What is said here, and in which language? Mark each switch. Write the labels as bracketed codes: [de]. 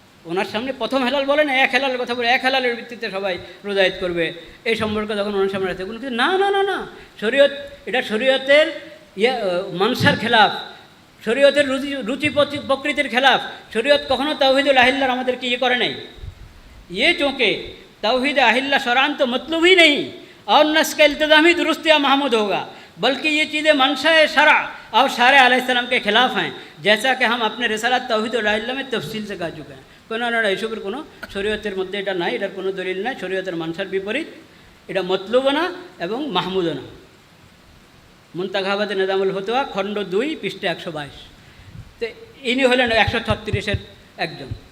[bn] ওনার সামনে প্রথম হেলাল বলে না, এক হেলালের কথা বলে, এক হেলালের ভিত্তিতে সবাই রোজা ঈদ করবে, এই সম্পর্কে যখন ওনার সামনে আছে, কিন্তু না না না না, শরীয়ত, এটা শরীয়তের মানসার খেলাফ, শরীয়তের রুচি প্রকৃতির খেলাফ। শরীয়ত কখনো তাওহীদুল আহিল্লার আমাদেরকে করে নাই। [hi] चूँकि तौहीद अहिल्ला शरान तो मतलब ही नहीं और न इसका इल्तिज़ाम ही दुरुस्त या महमूद होगा, बल्कि ये चीज़ें मंशा शरा और शारे अलैहिस्सलाम के ख़िलाफ़ हैं, जैसा कि हम अपने रिसालत तौहीद अहिल्ला में तफसील से कह चुके हैं। [bn] কোনো না এসবের কোনো শরীয়তের মধ্যে এটা নাই, এটার কোনো দলিল নাই, শরীয়তের মানসার বিপরীত, এটা মতলুবও না এবং মাহমুদও না। মুনতাখাবাতে নিজামুল ফতোয়া খণ্ড 2 পৃষ্ঠা 122। তো ইনি হলেন 136-এর একজন।